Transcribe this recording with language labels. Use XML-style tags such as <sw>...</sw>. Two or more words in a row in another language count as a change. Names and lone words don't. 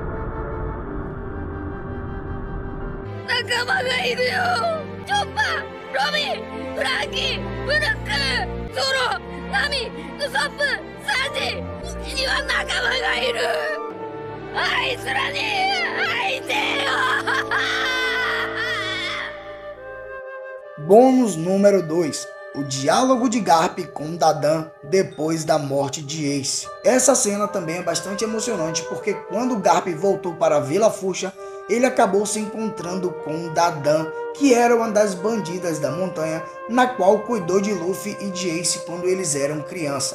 <ja>仲間がいるよ。チョッパー、ロビン、フランキー、ブルック、ゾロ、ナミ、ウソップ、サンジ。うちには仲間がいる。あいつらに会いてえよ。</ja> <pt>Bônus número 2. O diálogo de Garp com Dadan depois da morte de Ace. Essa cena também é bastante emocionante porque quando Garp voltou para a Vila Fuxa, ele acabou se encontrando com Dadan, que era uma das bandidas da montanha, na qual cuidou de Luffy e de Ace quando eles eram criança.</pt>